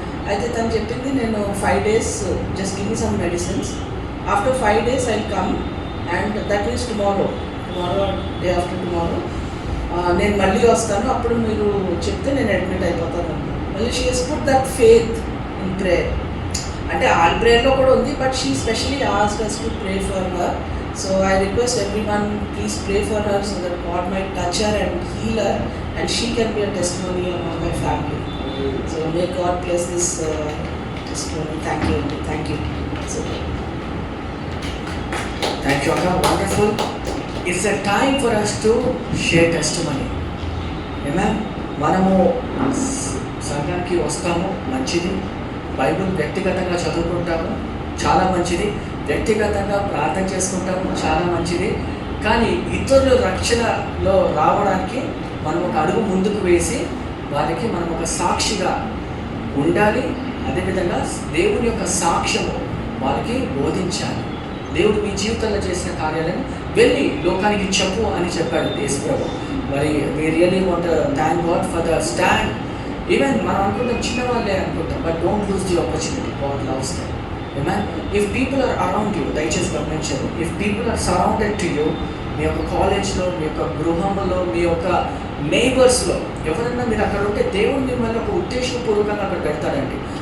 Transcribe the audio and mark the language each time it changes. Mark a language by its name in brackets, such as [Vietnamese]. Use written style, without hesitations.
[Telugu] అయితే తను చెప్పింది, నేను [English] 5 days just give me some medicines, after 5 days I come and that means tomorrow day after tomorrow [Telugu] నేను మళ్ళీ వస్తాను, అప్పుడు మీరు చెప్తే నేను అడ్మిట్ అయిపోతాను. [English] మళ్ళీ she has put that faith in prayer. [Telugu] అంటే ఆల్ ప్రేయర్లో కూడా ఉంది, [English] But she specially asked us to pray for her. So I request everyone, please pray for her so that God might touch her and heal her and she can be a testimony among my family. So may God bless this testimony. Thank you. So, thank you, Akka. Wonderful. It's a time for us to share testimony. [Telugu] Amen. మనము సంఘానికి వస్తాము, మంచిది. Bible వ్యక్తిగతంగా చదువుకుంటాము, చాలా మంచిది. వ్యక్తిగతంగా ప్రార్థన చేసుకుంటాము, చాలా మంచిది. కానీ ఇతరుల రక్షణలో రావడానికి మనం ఒక అడుగు ముందుకు వేసి వారికి మనం ఒక సాక్షిగా ఉండాలి. అదేవిధంగా దేవుని యొక్క సాక్ష్యము వారికి బోధించాలి. దేవుడు మీ జీవితంలో చేసిన కార్యాలను వెళ్ళి లోకానికి చెప్పు అని చెప్పాడు యేసు ప్రభు. [English] మరి we really want to thank God for the stand. Even [Telugu] మనం అనుకుంటాం చిన్న వాళ్ళే అనుకుంటాం, [English] But don't lose the opportunity. God loves them. Amen. If people are around you, [Telugu] దయచేసి గమనించండి, [English] if people are surrounded to you, [Telugu] మీ యొక్క కాలేజ్లో, మీ యొక్క గృహంలో, మీ యొక్క నైబర్స్లో ఎవరైనా మీరు అక్కడ ఉంటే దేవుడు మిమ్మల్ని ఒక ఉద్దేశపూర్వకంగా అక్కడ పెడతాడండి.